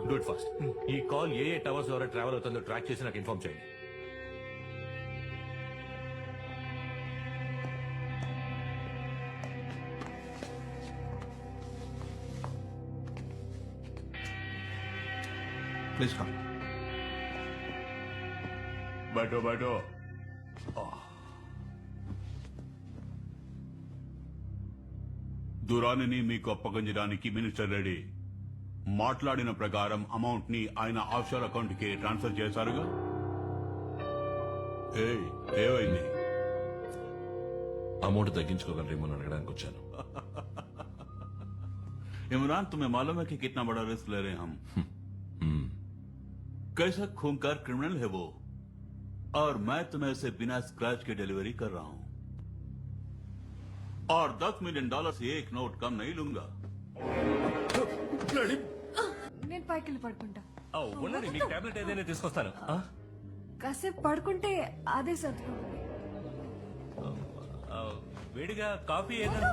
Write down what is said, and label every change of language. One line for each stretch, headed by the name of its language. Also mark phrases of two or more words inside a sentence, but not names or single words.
English: do it fast
Telugu: ఈ కాల్ ఏ టవర్స్ ద్వారా ట్రావెల్ అవుతుందో ట్రాక్ చేసి నాకు ఇన్ఫార్మ్ చేయండి
English: please come
Hindi: बैठो बैठो
Telugu: దురానిని మీకు అప్పగించడానికి మినిస్టర్ రెడీ మాట్లాడిన ప్రకారం అమౌంట్ ని ఆయన ఆఫ్షోర్ అకౌంట్ కి ట్రాన్స్ఫర్ చేశారుగా ఏయ్, ఏమైంది? అమౌంట్ తగ్గించుకోగలరేమో అని అడగడానికి వచ్చాను
Hindi: इमरान तुम्हें मालूम है कि कितना बड़ा रिस्क ले रहे हैं हम कैसा खूंखार क्रिमिनल है वो और मैं तुम्हें इसे बिना स्क्रैच के डिलीवरी कर रहा हूं और $10 मिलियन से एक नोट कम नहीं लूंगा
Telugu: నేను పైకి వెళ్ళి పడుకుంటా ఉండండి మీకు టాబ్లెట్ ఏదైనా తీసుకొస్తాను ఆ? కాసేపు పడుకుంటే అదే సర్దుకుంటుంది ఆ, వేడిగా కాఫీ ఏదైనా